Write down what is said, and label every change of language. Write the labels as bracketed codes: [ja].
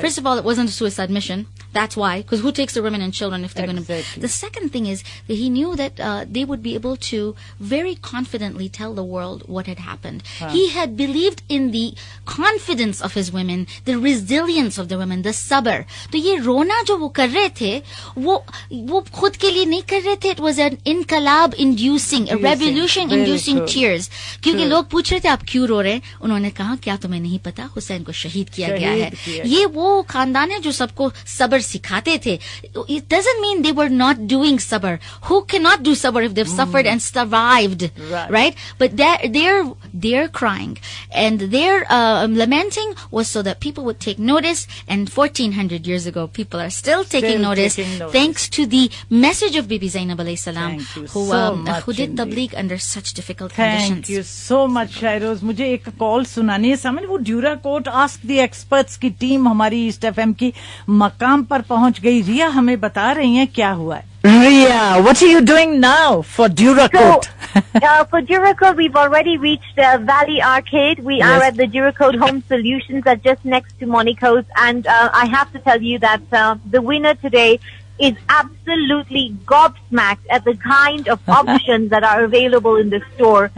[en] First of all, it wasn't a suicide mission. That's why, because who takes the women and children if they're going to... The second thing is that he knew that they would be able to very confidently tell the world what had happened. He had believed in the confidence of his women, the resilience of the women, the sabr. [ur] تو یہ رونا جو وہ کر رہے تھے وہ خود کے لیے نہیں کر رہے تھے. [en] It was an inqilab inducing, a revolution inducing tears. [ur] کیونکہ لوگ پوچھ رہے تھے آپ کیوں رو رہے ہیں, انہوں نے کہا کیا تمہیں نہیں پتا حسین کو شہید کیا گیا ہے. یہ وہ خاندان ہے جو سب کو صبر سکھاتے تھے. [en] It doesn't mean they were not doing sabr. Who cannot do sabr if they've suffered and survived, right? But their crying and their lamenting was so that people would take notice, and 1400 years ago people are still taking notice thanks to the message of Bibi Zainab alayhi salam, who did tabligh under such difficult conditions. Thank you so much, Shairoz. [ur] مجھے ایک کال سنانی ہے. سمجھ وہ ڈیورا کوٹ ask the experts کی team ہماری asset F M کی مقام پر پہنچ گئی. ریا ہمیں بتا رہی ہیں کیا ہوا ہے. [en] Ria, what are you doing now for Duracoat? For Duracoat, we've already reached Valley Arcade. We are at the Duracoat Home Solutions that's just next to Monico's. And I have to tell you that the winner today is absolutely gobsmacked at the kind of options that are available in the store.